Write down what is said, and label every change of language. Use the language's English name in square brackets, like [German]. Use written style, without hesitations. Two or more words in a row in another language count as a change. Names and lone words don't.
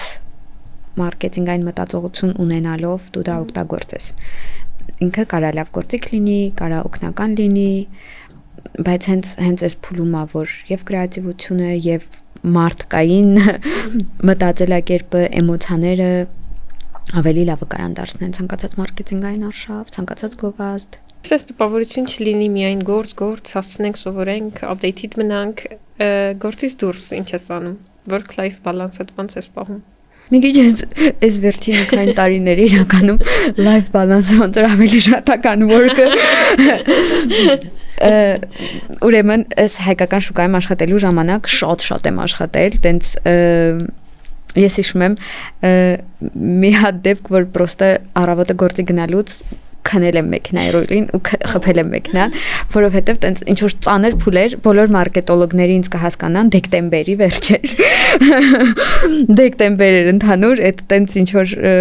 [Armenian] մարքեթինգային մտածողություն ունենալով դու դա օգտագործես։ Ինքը կարա լավ գործիք լինի, կարա օգնական լինի, բայց հենց այս փուլում է, որ եւ կրեատիվությունը եւ մարդկային մտածելակերպը, էմոցիաները ավելի լավը կարան դարձնեն ցանկացած մարքեթինգային արշավ, ցանկացած գովազդ։ Սես տպավորություն չլինի միայն գործ, հասցնենք, սովորենք, updated մնանք, գործից դուրս ինչ ես անում, [English] work-life balance- [Armenian] ը ոնց ես պահում։ Մի քիչ այս վերջին քանի տարիների իրականում [English] life balance- [Armenian] ը ոնց որ ավելի շատական work-ը ուրեմն այս հայկական շուկայում աշխատելու ժամանակ շատ եմ աշխատել, տենց ես հիշում եմ մի հատ դեպք, որ պրոստը առավոտը գործի գնալուց քնել եմ մեքենայի ռոյլին ու խփել եմ մեքենան, որովհետև տենց ինչ որ ծանր փուլեր, բոլոր մարքետոլոգները ինձ կհասկանան դեկտեմբերի վերջեր։ Դեկտեմբեր էր ընդհանուր, այդ տենց ինչ որ